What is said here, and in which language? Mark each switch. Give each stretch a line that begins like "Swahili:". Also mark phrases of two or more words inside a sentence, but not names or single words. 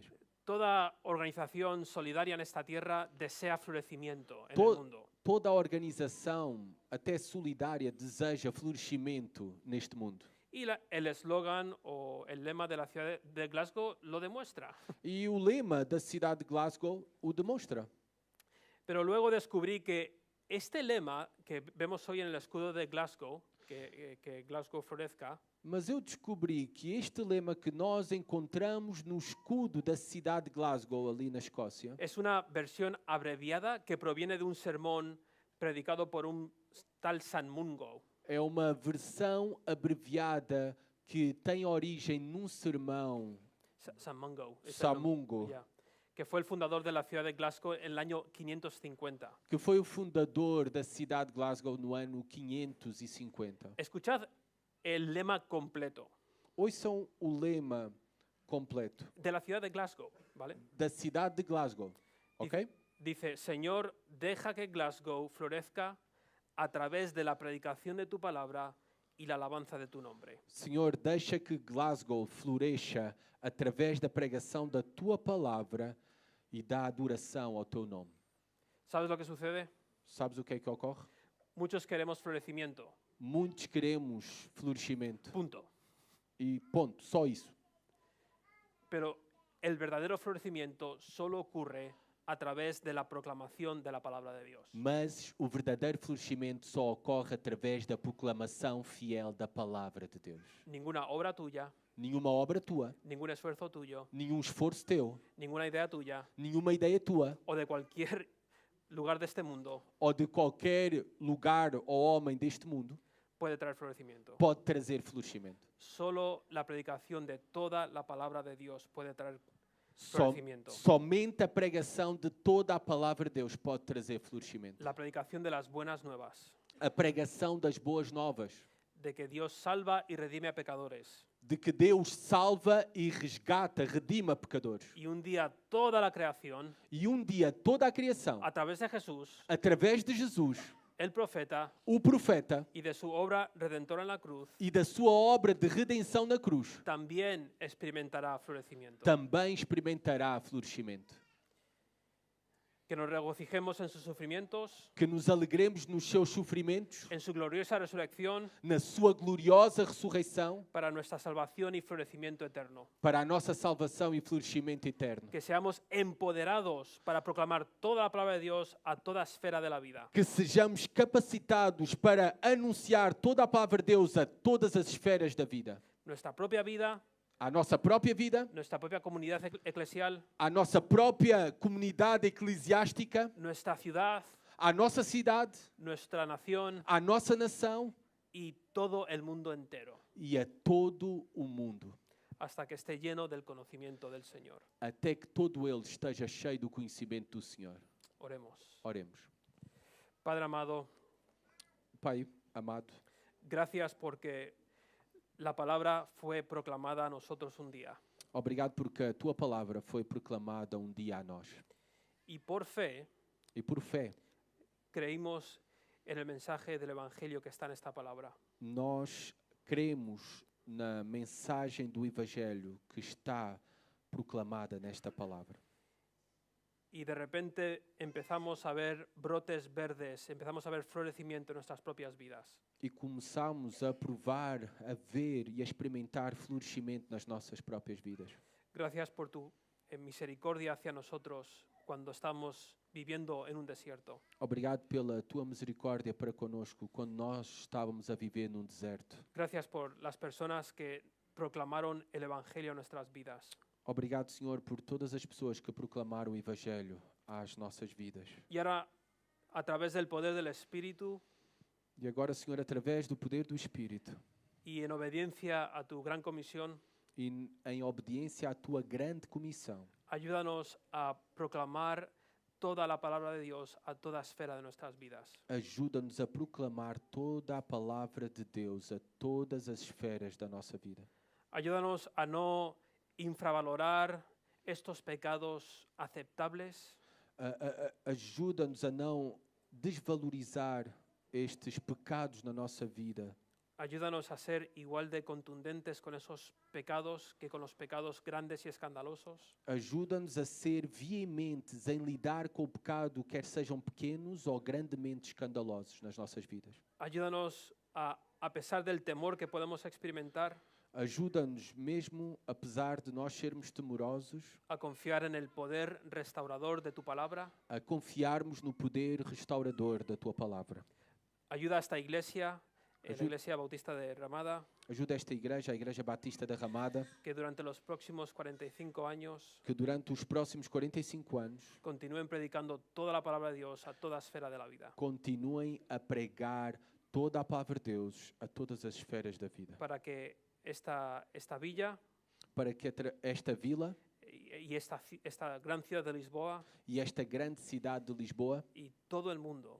Spanish: Toda organización solidaria en esta tierra desea florecimiento en el mundo.
Portuguese: Toda a organização, até solidária, deseja florescimento neste mundo.
Spanish: Y el eslogan o el lema de la ciudad de Glasgow lo demuestra.
Portuguese: E o lema da cidade de Glasgow o demonstra.
Spanish: Pero luego descubrí que este lema que vemos hoy en el escudo de Glasgow, que Glasgow florezca,
Portuguese: Mas eu descobri que este lema que nós encontramos no escudo da cidade de Glasgow, ali na Escócia,
Spanish: es una versión abreviada que proviene de un sermón predicado por un tal San Mungo.
Portuguese: é uma versão abreviada que tem origem num sermão,
Spanish: San Mungo. es el
Portuguese: Samungo,
Spanish: nombre, ya, que fue el fundador de la ciudad de Glasgow en el año 550.
Portuguese: que foi o fundador da cidade de Glasgow no ano 550.
Spanish: Escuchad el lema completo
Portuguese: Ouçam o lema completo
Spanish: de la ciudad de Glasgow, ¿vale?
Portuguese: da cidade de Glasgow, ok?
Spanish: Dice, Señor, deja que Glasgow florezca a través de la predicación de tu palabra y la alabanza de tu nombre.
Portuguese: Senhor, deixa que Glasgow floresça através da pregação da tua palavra e da adoração ao teu nome.
Spanish: ¿Sabes lo que sucede?
Portuguese: Sabes o que é que ocorre?
Spanish: Muchos queremos florecimiento.
Portuguese: Muitos queremos florescimento.
Spanish: Punto.
Portuguese: E ponto, só isso.
Spanish: Pero el verdadero florecimiento solo ocurre a través de la proclamación de la palabra de Dios.
Portuguese: Mas o verdadeiro florescimento só ocorre através da proclamação fiel da palavra de Deus.
Spanish: Ninguna obra tuya,
Portuguese: Nenhuma obra tua,
Spanish: ningún esfuerzo tuyo,
Portuguese: nenhum esforço teu,
Spanish: ninguna idea tuya
Portuguese: nenhuma ideia tua
Spanish: o de cualquier lugar de este mundo
Portuguese: ou de qualquer lugar ou homem deste mundo
Spanish: puede traer florecimiento.
Portuguese: pode trazer florescimento.
Spanish: Solo la predicación de toda la palabra de Dios puede traer
Portuguese: Som-
Spanish: florecimiento.
Portuguese: somente a pregação de toda a palavra de Deus pode trazer florescimento.
Spanish: La predicación de las buenas nuevas,
Portuguese: A pregação das boas novas,
Spanish: de que Dios salva y redime a pecadores.
Portuguese: de que Deus salva e resgata, redima pecadores.
Spanish: Y un día toda la creación,
Portuguese: E dia toda a criação,
Spanish: a través de Jesús,
Portuguese: através de Jesus,
Spanish: el profeta,
Portuguese: o profeta,
Spanish: y de su obra redentora en la cruz,
Portuguese: e da sua obra de redenção na cruz,
Spanish: también experimentará florecimiento.
Portuguese: também experimentará florescimento.
Spanish: Que nos regocijemos en sus sufrimientos,
Portuguese: Que nos alegremos nos seus sofrimentos,
Spanish: en su gloriosa resurrección,
Portuguese: na sua gloriosa ressurreição,
Spanish: para nuestra salvación y florecimiento eterno.
Portuguese: para a nossa salvação e florescimento eterno.
Spanish: Que seamos empoderados para proclamar toda la palabra de Dios a toda esfera de la vida.
Portuguese: Que sejamos capacitados para anunciar toda a palavra de Deus a todas as esferas da vida.
Spanish: Nuestra propia vida,
Portuguese: A nossa própria vida,
Spanish: nuestra propia comunidad eclesial,
Portuguese: a nossa própria comunidade eclesiástica,
Spanish: nuestra ciudad,
Portuguese: a nossa cidade,
Spanish: nuestra nación
Portuguese: a nossa nação
Spanish: y todo el mundo entero,
Portuguese: e a todo o mundo,
Spanish: hasta que esté lleno del conocimiento del Señor.
Portuguese: até que todo ele esteja cheio do conhecimento do Senhor.
Spanish: Oremos.
Portuguese: Oremos.
Spanish: Padre amado,
Portuguese: Pai amado,
Spanish: gracias porque la palabra fue proclamada a nosotros un día.
Portuguese: obrigado porque a tua palavra foi proclamada dia a nós.
Spanish: Y por fe
Portuguese: E por fé,
Spanish: creímos en el mensaje del Evangelio que está en esta palabra.
Portuguese: nós cremos na mensagem do Evangelho que está proclamada nesta palavra.
Spanish: Y de repente empezamos a ver brotes verdes, empezamos a ver florecimiento en nuestras propias vidas.
Portuguese: E começamos a provar, a ver e a experimentar florescimento nas nossas próprias vidas.
Spanish: Gracias por tu misericordia hacia nosotros cuando estamos viviendo en un desierto.
Portuguese: Obrigado pela tua misericórdia para conosco quando nós estávamos a viver num deserto.
Spanish: Gracias por las personas que proclamaron el Evangelio en nuestras vidas.
Portuguese: Obrigado, Senhor, por todas as pessoas que proclamaram o Evangelho às nossas vidas.
Spanish: Y ahora, a través del poder del Espíritu
Portuguese: E agora, Senhor, através do poder do Espírito
Spanish: y en obediencia a tu gran comisión,
Portuguese: e em obediência à tua grande comissão,
Spanish: ayúdanos a proclamar toda la palabra de Dios a toda esfera de nuestras vidas.
Portuguese: ajuda-nos a proclamar toda a palavra de Deus a todas as esferas da nossa vida.
Spanish: Ayúdanos a no infravalorar estos pecados aceptables,
Portuguese: Ajuda-nos a não desvalorizar estes pecados na nossa vida.
Spanish: ayúdanos a ser igual de contundentes con esos pecados que con los pecados grandes y escandalosos.
Portuguese: Ajuda-nos a ser veementes em lidar com o pecado, quer sejam pequenos ou grandemente escandalosos nas nossas vidas.
Spanish: Ayúdanos a pesar del temor que podemos experimentar,
Portuguese: Ajuda-nos mesmo, apesar de nós sermos temorosos,
Spanish: a confiar en el poder restaurador de tu palabra.
Portuguese: a confiarmos no poder restaurador da tua palavra.
Spanish: Ayuda a esta iglesia, la
Portuguese: Ayu-
Spanish: Iglesia Bautista de Ramada,
Portuguese: Ajuda esta igreja, a Igreja Batista da Ramada,
Spanish: que durante los próximos 45 años
Portuguese: que durante os próximos 45 anos
Spanish: continúen predicando toda la palabra de Dios a toda esfera de la vida,
Portuguese: continuem a pregar toda a palavra de Deus a todas as esferas da vida.
Spanish: para que esta villa
Portuguese: Para que esta vila
Spanish: y esta gran ciudad de Lisboa
Portuguese: e esta grande cidade de Lisboa
Spanish: y todo el mundo